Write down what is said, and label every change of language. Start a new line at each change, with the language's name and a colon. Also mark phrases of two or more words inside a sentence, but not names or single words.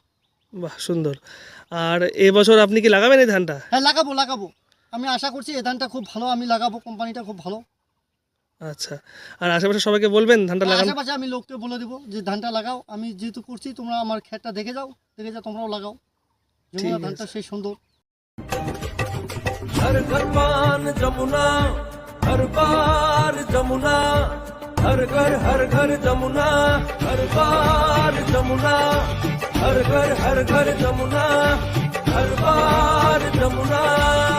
Bangla: বাহ, সুন্দর। আর এবছর আপনি কি লাগাবেন এই ধানটা? হ্যাঁ, লাগাবো। আমি আশা করছি এই ধানটা খুব ভালো আমি লাগাবো, কোম্পানিটা খুব ভালো। আচ্ছা, আর আশেপাশে সবাইকে বলবেন ধানটা লাগান। আশেপাশে আমি লোককে বলে দেবো যে ধানটা লাগাও। আমি যেহেতু করছি, তোমরা আমার ক্ষেতটা দেখে যাও তোমরাও লাগাও। যমুনা ধানটা সেই সুন্দর।
Hindi: हर घर पान जमुना, हर बार जमुना, हर घर जमुना, हर बार जमुना, हर घर जमुना, हर बार जमुना।